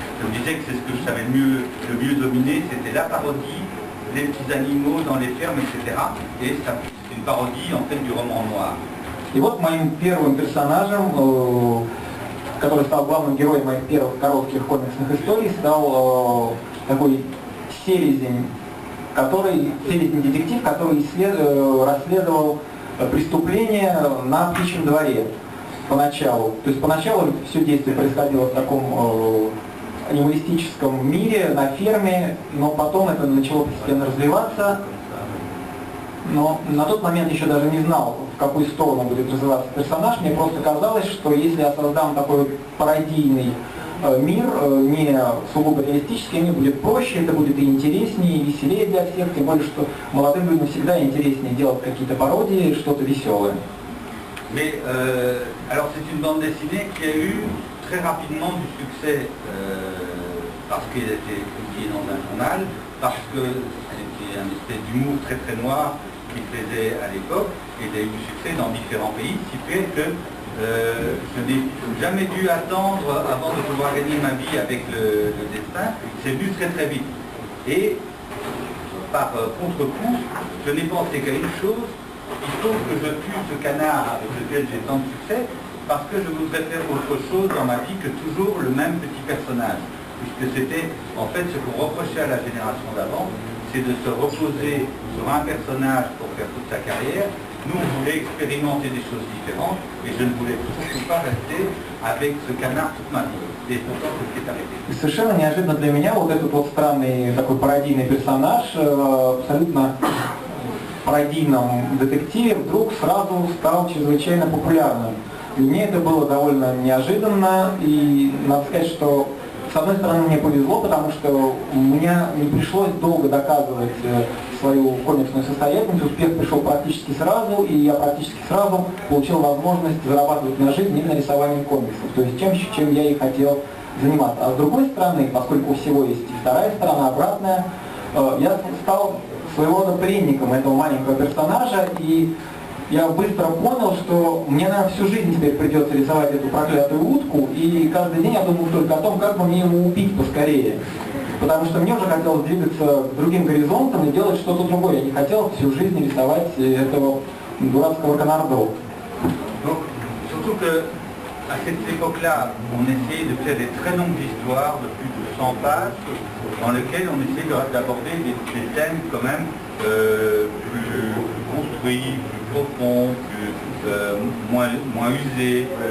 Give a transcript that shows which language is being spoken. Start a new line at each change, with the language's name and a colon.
French: Je me disais que c'est ce que je savais le mieux dominer, c'était la parodie, les petits animaux dans les fermes, etc. Et c'est une parodie en fait du roman noir.
Russian: И вот моим первым персонажем, который стал главным героем моих первых коротких комиксных историй, стал такой селезень детектив, который расследовал преступление на птичьем дворе поначалу. То есть поначалу все действие происходило в таком анималистическом мире, на ферме, но потом это начало постепенно развиваться. Но на тот момент еще даже не знал, в какую сторону будет развиваться персонаж. Мне просто казалось, что если я создам такой пародийный мир, не сугубо реалистический, мне будет проще, это будет и интереснее, и веселее для всех, тем более, что молодым людям всегда интереснее делать какие-то пародии, что-то веселое.
French: Mais alors c'est une bande dessinée qui a eu très rapidement du succès parce qu'elle a été publiée dans un journal, parce que c'était un espèce d'humour très très noir qu'il faisait à l'époque, et il a eu du succès dans différents pays, si fait que je n'ai jamais dû attendre avant de pouvoir gagner ma vie avec le dessin. C'est venu très très vite. Et par contre-coup, je n'ai pensé qu'à une chose: il faut que je tue ce canard avec lequel j'ai tant de succès, parce que je voudrais faire autre chose dans ma vie que toujours le même petit personnage. Puisque c'était en fait ce qu'on reprochait à la génération d'avant, c'est de se reposer sur un personnage pour faire toute sa carrière. Nous, on voulait expérimenter des choses différentes, et je ne voulais surtout pas rester avec ce canard toute ma vie. Et pourtant, c'est ce qui est arrivé.
Russian: И совершенно неожиданно для меня вот этот вот странный такой пародийный персонаж, абсолютно пародийном детективе, вдруг сразу стал чрезвычайно популярным. Для меня это было довольно неожиданно, и надо сказать, что с одной стороны мне повезло, потому что мне не пришлось долго доказывать свою комиксную состоятельность, успех пришел практически сразу, и я практически сразу получил возможность зарабатывать на жизнь именно рисованием комиксов, то есть тем, чем я и хотел заниматься. А с другой стороны, поскольку у всего есть и вторая сторона, обратная, я стал своего рода пленником этого маленького персонажа, и я быстро понял, что мне, наверное, всю жизнь теперь придется рисовать эту проклятую утку, и каждый день я думал только о том, как бы мне его убить поскорее. Потому что мне уже хотелось двигаться к другим горизонтам и делать что-то другое. Я не хотел всю жизнь рисовать этого дурацкого Конардо.
French: Surtout que à cette époque-là, on essayait de faire des très longues histoires de plus de 100 pages, dans lesquelles on essayait d'aborder des thèmes quand même plus construits, plus profonds, moins usés.